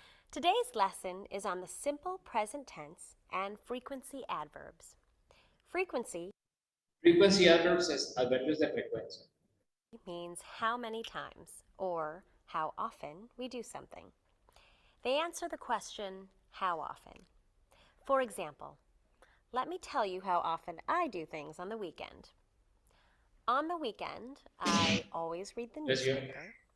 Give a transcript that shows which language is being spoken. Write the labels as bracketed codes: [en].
[en] Today's lesson is on the simple present tense and frequency adverbs. Frequency [es] adverbs es adverbios de frecuencia. [en] means how many times or how often we do something. They answer the question, how often? For example, let me tell you how often I do things on the weekend. On the weekend, I always read the newspaper.